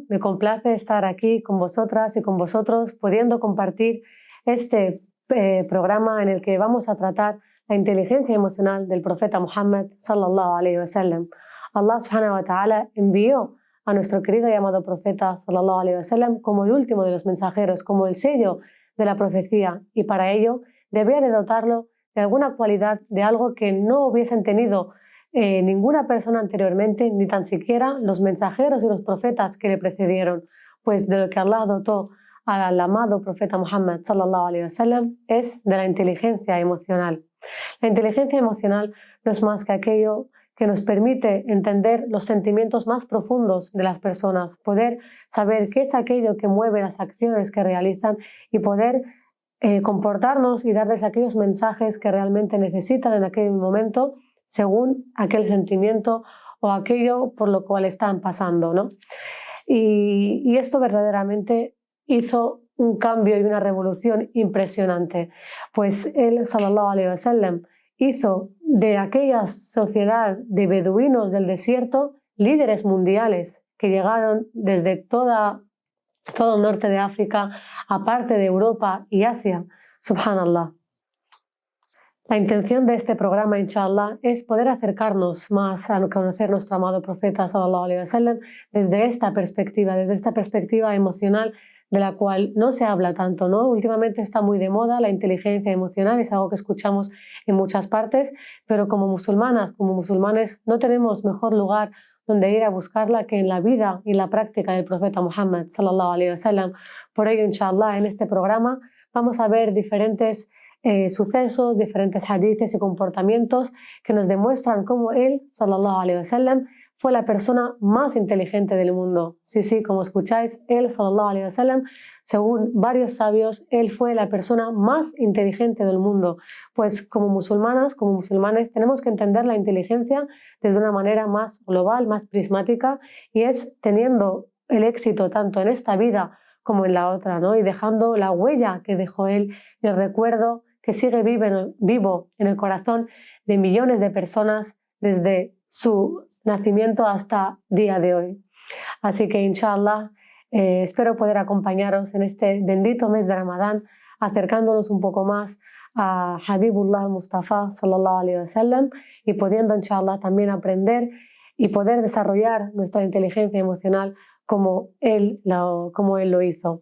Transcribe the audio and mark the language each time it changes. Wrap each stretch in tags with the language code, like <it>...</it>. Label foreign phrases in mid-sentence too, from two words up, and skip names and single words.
<es>Me complace estar aquí con vosotras y con vosotros pudiendo compartir este programa en el que vamos a tratar la inteligencia emocional del profeta Muhammad</es> <ar>صلى الله عليه وسلم. الله سبحانه وتعالى</ar> <es>envió a nuestro querido y amado profeta</es> <ar>صلى الله عليه وسلم</ar> <es>como el último de los mensajeros, como el sello de la profecía, y para ello debía de dotarlo de alguna cualidad, de algo que no hubiesen tenido ninguna persona anteriormente, ni tan siquiera los mensajeros y los profetas que le precedieron, pues de lo que Allah dotó al amado profeta Muhammad</es> <ar>صلى الله عليه وسلم</ar> <es>es de la inteligencia emocional. La inteligencia emocional no es más que aquello que nos permite entender los sentimientos más profundos de las personas, poder saber qué es aquello que mueve las acciones que realizan y poder comportarnos y darles aquellos mensajes que realmente necesitan en aquel momento según aquel sentimiento o aquello por lo cual están pasando, ¿no? Y esto verdaderamente hizo un cambio y una revolución impresionante, pues él,</es> <ar>صلى الله عليه وسلم,</ar> <es>hizo de aquella sociedad de beduinos del desierto líderes mundiales que llegaron desde todo el norte de África, aparte de Europa y Asia. Subhanallah. La intención de este programa, inshallah, es poder acercarnos más a conocer nuestro amado profeta</es> <ar>صلى الله عليه وسلم</ar> <es>desde esta perspectiva emocional de la cual no se habla tanto, ¿no? Últimamente está muy de moda la inteligencia emocional, es algo que escuchamos en muchas partes, pero como musulmanas, como musulmanes, no tenemos mejor lugar donde ir a buscarla que en la vida y la práctica del profeta Muhammad</es> <ar>صلى الله عليه وسلم.</ar> <es>Por ello, inshallah, en este programa vamos a ver diferentes sucesos, diferentes hadices y comportamientos que nos demuestran cómo él,</es> <ar>صلى الله عليه وسلم,</ar> <es>fue la persona más inteligente del mundo. Sí, como escucháis, él,</es> <ar>صلى الله عليه وسلم,</ar> <es>según varios sabios, él fue la persona más inteligente del mundo. Pues como musulmanas, como musulmanes, tenemos que entender la inteligencia desde una manera más global, más prismática, y es teniendo el éxito tanto en esta vida como en la otra, ¿no? Y dejando la huella que dejó él, el recuerdo que sigue vivo en el corazón de millones de personas desde su nacimiento hasta día de hoy. Así que, inshallah, espero poder acompañaros en este bendito mes de Ramadán, acercándonos un poco más a Habibullah Mustafa</es> <ar>صلى الله عليه وسلم</ar> <es>y pudiendo, inshallah, también aprender y poder desarrollar nuestra inteligencia emocional como él lo hizo.</es>